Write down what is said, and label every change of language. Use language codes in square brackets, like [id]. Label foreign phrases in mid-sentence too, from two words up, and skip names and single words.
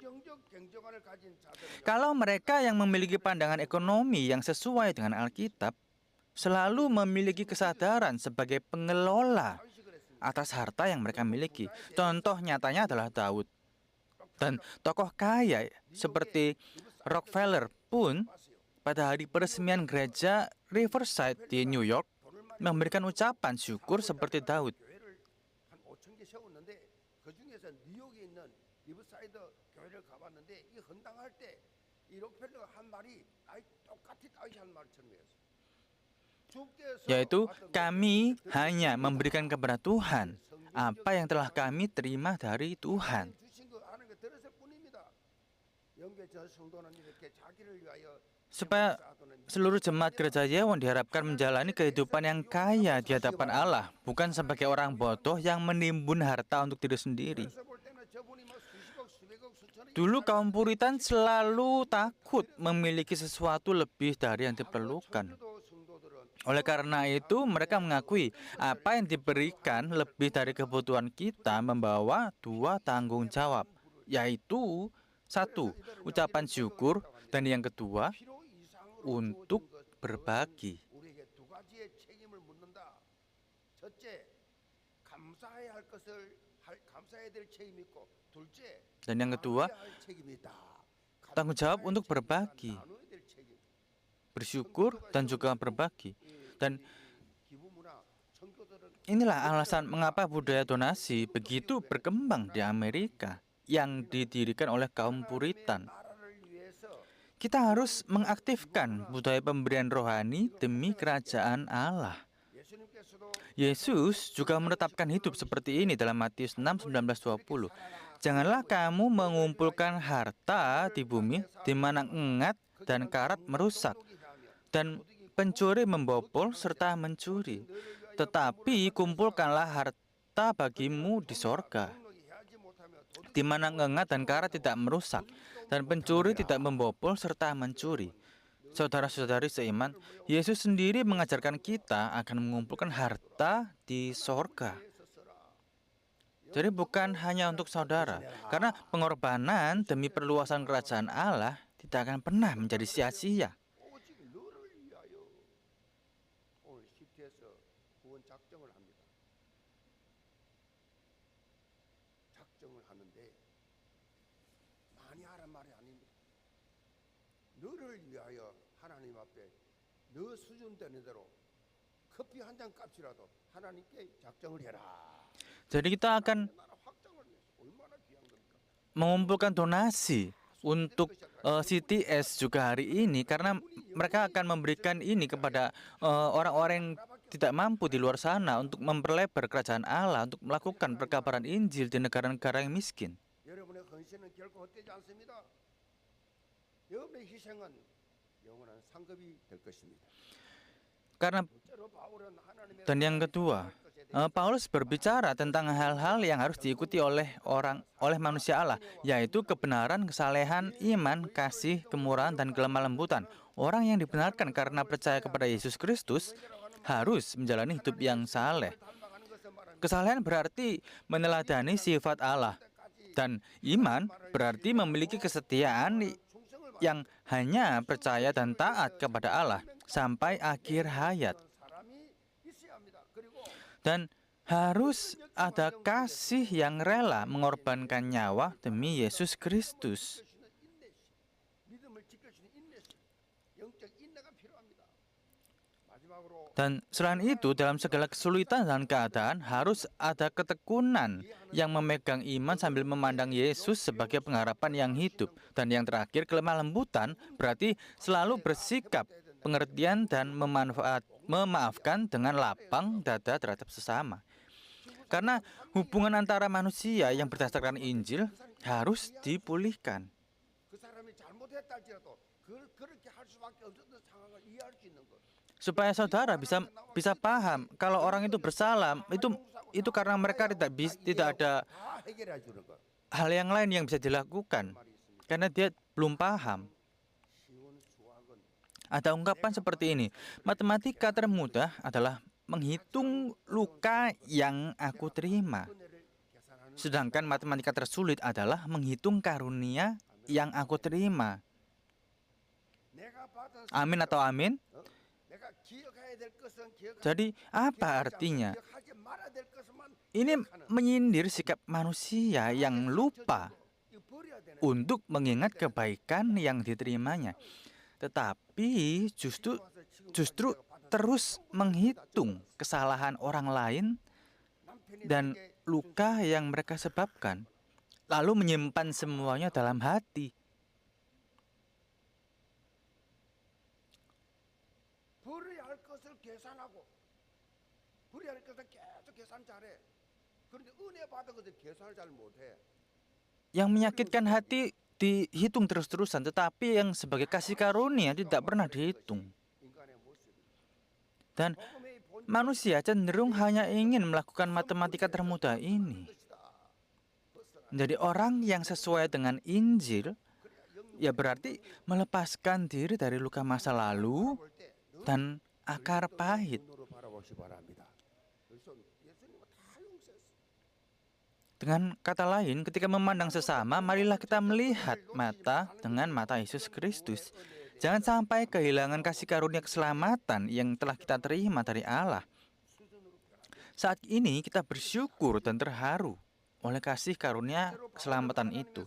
[id] Kalau mereka yang memiliki pandangan ekonomi yang sesuai dengan Alkitab, selalu memiliki kesadaran sebagai pengelola atas harta yang mereka miliki. Contoh nyatanya adalah Daud. Dan tokoh kaya seperti Rockefeller pun pada hari peresmian gereja Riverside di New York memberikan ucapan syukur seperti Daud. [ko] 한 5천 개 세웠는데 그 중에서 뉴욕에 있는 리버사이드 교회를 가봤는데 이 헌당할 때 이 록펠러가 한 말이 똑같이 다윗이 한 말처럼 했어요. 주께서 [id] Yaitu, [ko] 받은 [id] kami hanya memberikan kepada Tuhan apa yang telah kami terima dari Tuhan. [ko] 주신 거 하는 거 들었을 뿐입니다. 영계 저 성도는 이렇게 자기를 위하여 [id] Supaya seluruh jemaat gereja Yewon diharapkan menjalani kehidupan yang kaya di hadapan Allah, bukan sebagai orang bodoh yang menimbun harta untuk diri sendiri. [ko] 그래서 볼 때는 저분이 뭐 수십억, 수백억, 수천억 [id] Dulu kaum Puritan selalu takut memiliki sesuatu lebih dari yang diperlukan. [ko] 천주도 성도들은 [id] Oleh karena itu, mereka mengakui apa yang diberikan lebih dari kebutuhan kita membawa dua tanggung jawab, yaitu satu, ucapan syukur, dan yang kedua, [ko] 필요 이상으로 [id] untuk [ko] 주어진 것은 [id] berbagi. [ko] 우리에게 두 가지의 책임을 묻는다. 첫째, 감사해야 할 것을 감사해야 될 책임이 있고, 둘째, [id] Dan yang kedua, [ko] 나눠야 할 책임이 있다. [id] tanggung jawab untuk berbagi, [ko] 나눠야 될 책임. [id] bersyukur, dan juga berbagi. Dan [ko] 기부 문화, 청교도는 [id] inilah alasan mengapa budaya donasi begitu berkembang di Amerika yang didirikan oleh kaum Puritan. [ko] 나라를 위해서 [id] Kita harus mengaktifkan budaya pemberian rohani demi kerajaan Allah. [ko] 예수님께서도 [id] Yesus juga menetapkan hidup seperti ini dalam Matius 6, 19-20. Janganlah kamu mengumpulkan harta di bumi di mana engat dan karat merusak dan pencuri membobol serta mencuri. Tetapi kumpulkanlah harta bagimu di sorga, [ko] 해하지 못하며 [id] di mana engat dan karat tidak merusak dan pencuri tidak membobol serta mencuri. Saudara-saudari seiman, Yesus sendiri mengajarkan kita akan mengumpulkan harta di sorga. Jadi bukan hanya untuk saudara, karena pengorbanan demi perluasan kerajaan Allah tidak akan pernah menjadi sia-sia. [ko] 오직 너를 위하여 오늘 10태에서 구원 작정을 합니다. 작정을 하는데 많이 하란 말이 아닙니다. 너를 위하여 하나님 앞에 너 수준 되는 대로 커피 한 잔 값이라도 하나님께 작정을 해라. [id] Jadi kita akan [ko] 나라 확장을 위해서 얼마나 귀한 겁니까? [id] mengumpulkan donasi untuk CTS juga hari ini karena mereka akan memberikan ini kepada orang-orang yang tidak mampu di luar sana untuk memperlebar kerajaan Allah, untuk melakukan perkabaran Injil di negara-negara yang miskin. [ko] 여러분의 헌신은 결코 헛되지 않습니다. 여러분의 희생은 영원한 상급이 될 것입니다. [id] Karena [ko] 둘째로 바울은 하나님의 [id] dan yang kedua, Paulus berbicara tentang hal-hal yang harus diikuti oleh manusia Allah, yaitu kebenaran, kesalehan, iman, kasih, kemurahan, dan kelemah lembutan. Orang yang dibenarkan karena percaya kepada Yesus Kristus harus menjalani hidup yang saleh. [ko] 닮아가는 것을 말합니다. [id] Kesalehan berarti meneladani sifat Allah, dan iman berarti memiliki kesetiaan yang hanya percaya dan taat kepada Allah sampai akhir hayat. [ko] 사람이 있어야 합니다. 그리고 [id] Dan harus ada kasih yang rela mengorbankan nyawa demi Yesus Kristus. [ko] 지킬 수 있는 인내심, 믿음을 지킬 수 있는 인내심, 영적 인내가 필요합니다. 마지막으로 [id] Dan selain itu, dalam segala kesulitan dan keadaan harus ada ketekunan yang memegang iman sambil memandang Yesus sebagai pengharapan yang hidup. Dan yang terakhir, kelemah lembutan berarti selalu bersikap pengertian dan memaafkan dengan lapang dada terhadap sesama. Karena hubungan antara manusia yang berdasarkan Injil harus dipulihkan. [ko] 그 사람이 잘못 못했다 할지라도 그렇게 할 수밖에 없었던 상황을 이해할 수 있는 것. [id] Supaya saudara bisa paham kalau orang itu bersalah, itu karena mereka tidak ada [ko] 다 해결해 주는 것. [id] hal yang lain yang bisa dilakukan [ko] 말이 있습니다. [id] karena dia belum paham. [ko] 쉬운 수학은 [id] Ada ungkapan seperti ini, matematika termudah adalah menghitung luka yang aku terima. [ko] 은혜를 계산하는 [id] Sedangkan matematika tersulit adalah menghitung karunia yang aku terima. [ko] 내가 받은 [id] Amin atau amin? [ko] 내가 기억해야 될 것은 기억하고 [id] Jadi apa artinya? [ko] 기억하지 말아야 될 것만 [id] Ini menyindir sikap manusia yang lupa [ko] 이거 버려야 되는 [id] untuk mengingat kebaikan yang diterimanya. Tetapi justru terus menghitung kesalahan orang lain [ko] 남편이 [id] dan [ko] 내게 [id] luka yang mereka sebabkan, lalu menyimpan semuanya dalam hati. [ko] 버려야 할 것을 계산하고 버려야 할 것을 계속 계산 잘해. 그런데 은혜 받은 것을 계산을 잘 못해. [id] Yang menyakitkan hati dihitung terus-terusan, tetapi yang sebagai kasih karunia tidak pernah dihitung. [ko] 인간의 모습이. [id] Dan [ko] 복음의 본 [id] manusia cenderung hanya ingin melakukan matematika termudah ini. [ko] 것이다. 벗어나. [id] Menjadi orang yang sesuai dengan Injil, ya berarti melepaskan diri dari luka masa lalu [ko] 볼때 [id] dan akar pahit. [ko] 눈으로 바라보시 바랍니다. 그래서 예수님은 다 용서했어. [id] Dengan kata lain, ketika memandang sesama, marilah kita melihat dengan mata Yesus Kristus. Jangan sampai kehilangan kasih karunia keselamatan yang telah kita terima dari Allah. Saat ini kita bersyukur dan terharu oleh kasih karunia keselamatan itu.